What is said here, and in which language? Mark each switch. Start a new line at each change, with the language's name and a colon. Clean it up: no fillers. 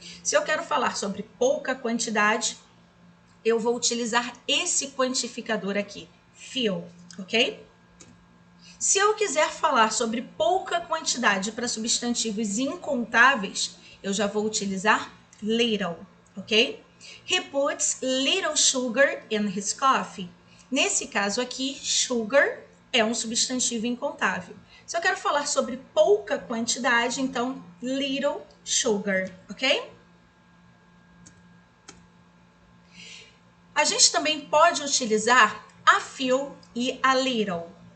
Portuguese: Se eu quero falar sobre pouca quantidade, eu vou utilizar esse quantificador aqui, few, ok? Se eu quiser falar sobre pouca quantidade para substantivos incontáveis, eu já vou utilizar little, ok?
English: He puts little sugar in his coffee.
Portuguese: Nesse caso aqui, sugar é um substantivo incontável. Se eu quero falar sobre pouca quantidade, então little sugar, ok? A gente também pode utilizar a few e a little.